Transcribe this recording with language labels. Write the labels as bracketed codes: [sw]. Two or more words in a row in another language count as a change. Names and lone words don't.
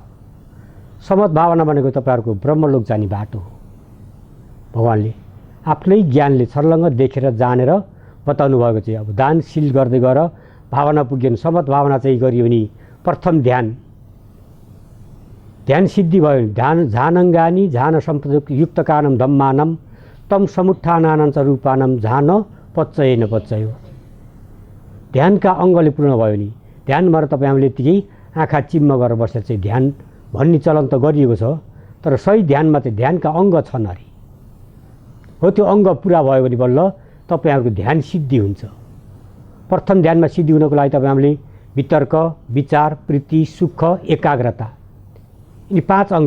[ne] समत भावना भनेको तपाईँहरूको ब्रह्मलोक जाने बाटो हो। भगवान्ले आफ्नै ज्ञानले छर्लङ्ग देखेर जानेर बताउनु भएको चाहिँ अब दान सिल गर्दै गएर भावना पुग्यो भने समत भावना चाहिँ गरियो भने प्रथम ध्यान सिद्धि भयो भने [pi] झानङ्गानी झान सम्पयुक्त कानम धम्मानम तम समुत्थानानञ्च रूपानम झान पच्चयेन पच्चयो। [ne] ध्यानका अङ्गले पूर्ण भयो भने ध्यान भएर तपाईँ हामीले यत्तिकै आँखा चिम्म गरेर बसेर चाहिँ ध्यान भन्ने चलन त गरिएको छ, तर सही ध्यानमा चाहिँ ध्यानका अङ्ग छन् अरे। हो त्यो अङ्ग पुरा भयो भने बल्ल तपाईँहरूको ध्यान सिद्धि हुन्छ। प्रथम ध्यानमा सिद्धि हुनको लागि तपाईँ हामीले वितर्क, विचार, प्रीति, सुख, एकाग्रता, यिनी 5 अङ्ग।